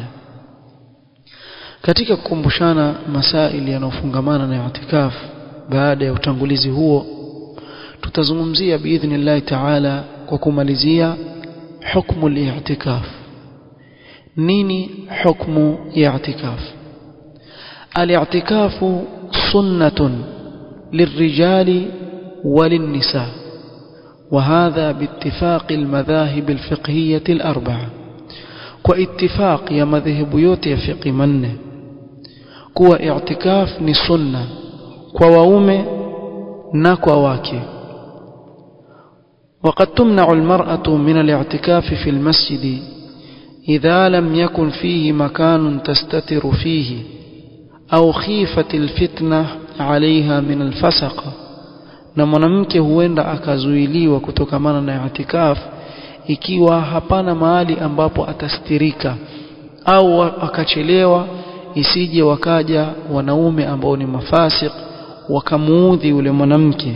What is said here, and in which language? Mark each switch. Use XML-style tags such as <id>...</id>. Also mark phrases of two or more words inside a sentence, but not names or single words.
<sw>Katika kukumbushana masaili yanayofungamana na i'tikaf, baada ya utangulizi huo tutazungumzia</sw> <ar>بإذن الله تعالى</ar> <sw>kwa kumalizia</sw> <ar>حكم الاعتكاف.</ar> <sw>nini hukmu ya i'tikaf?</sw> <ar>الاعتكاف سنة للرجال وللنساء, وهذا باتفاق المذاهب الفقهية الأربعة.</ar> <sw>wattifaq ya madhhab yote ya fiqh manne kuwa i'tikaf ni sunna kwa waume na kwa wake.</sw> <ar>وقد تمنع المرأة من الاعتكاف في المسجد إذا لم يكن فيه مكان تستتر فيه أو خيفة الفتنة عليها من الفسق.</ar> <sw>na mwanamke huenda akazuiliwa kutokamana na i'tikaf ikiwa hapana mahali ambapo atastirika, au akachelewa isije wakaja wanaume ambao ni mafasik wakamuudhi yule mwanamke.</sw>